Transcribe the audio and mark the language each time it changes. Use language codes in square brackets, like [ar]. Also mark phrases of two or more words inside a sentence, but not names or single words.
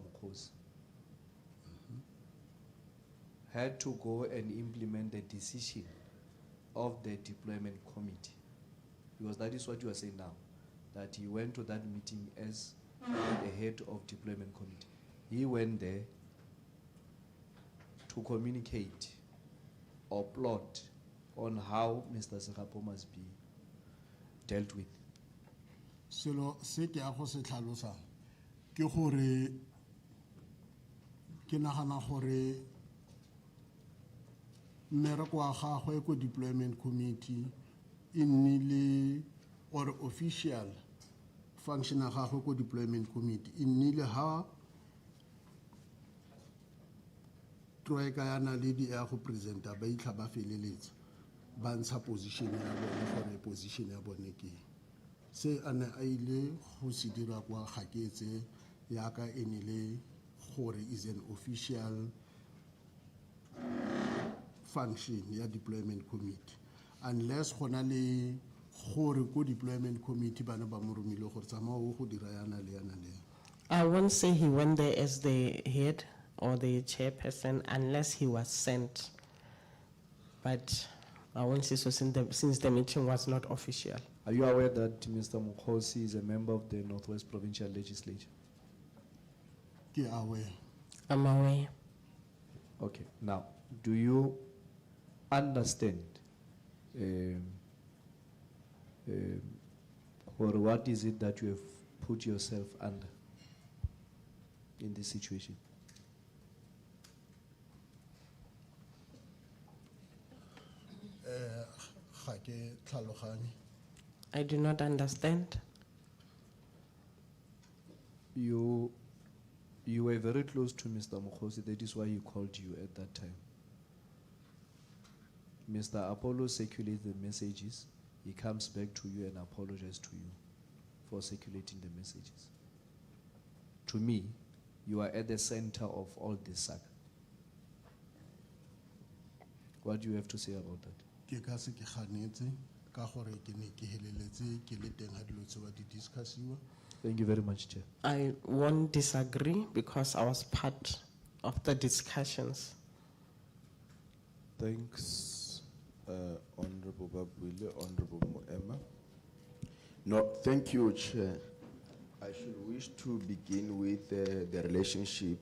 [en] Mokgosi, had to go and implement the decision of the deployment committee, because that is what you are saying now, that he went to that meeting as the head of deployment committee. He went there to communicate or plot on how Mr. Segapo must be dealt with. [tn] Selo se ke a go se tlhalosa ke gore ke nagana gore mmereko wa gagwe ko [en] deployment committee [tn] e nnile or [en] official function [tn] ya gagwe ko [en] deployment committee [tn] e nnile ha troika ya Naledi ya go presenta ba itlha ba feleletsa ba ntsha position ya bone gore position ya bone ke se a ne a ile go se dira kwa 𝐼𝐴𝐻𝐿𝐵 yaka e ne le gore [en] is an official function [tn] ya [en] deployment committee, [tn] unless gona le gore ko [en] deployment committee [tn] bana ba mo romile gore tsamao go dira yana le yana le. [en] I won't say he went there as the head or the chairperson unless he was sent. But I won't say so since the meeting was not official. Are you aware that Mr. Mokgosi is a member of the Northwest Provincial Legislature? [tn] Ke aware. [en] I'm aware. Okay. Now, do you understand or what is it that you have put yourself under in this situation? [tn] Ga ke tlhaloganye. [en] I do not understand. You were very close to Mr. Mokgosi, that is why he called you at that time. Mr. Apollo circulates the messages. He comes back to you and apologizes to you for circulating the messages. To me, you are at the center of all this saga. What do you have to say about that? [tn] Ke ka se ke ganetse ka gore ke ne ke heleletse ke le teng ha dilo tse ba di discussiwa. [en] Thank you very much, Chair. I won't disagree because I was part of the discussions. Thanks, Honorable Babwile, Honorable Moema. No, thank you, Chair. I should wish to begin with the relationship.